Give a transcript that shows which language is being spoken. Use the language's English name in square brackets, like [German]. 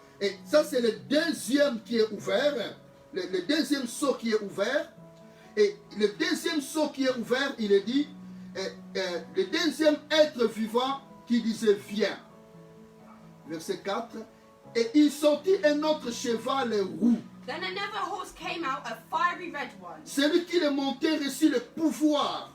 [French] Et ça, c'est le deuxième qui est ouvert. Le deuxième sceau qui est ouvert. Et le deuxième sceau qui est ouvert, il est dit, le deuxième être vivant qui disait viens. Verset 4. Et il sortit un autre cheval roux. [English] then another horse came out, a fiery red one. [French] Celui qui le montait reçut le pouvoir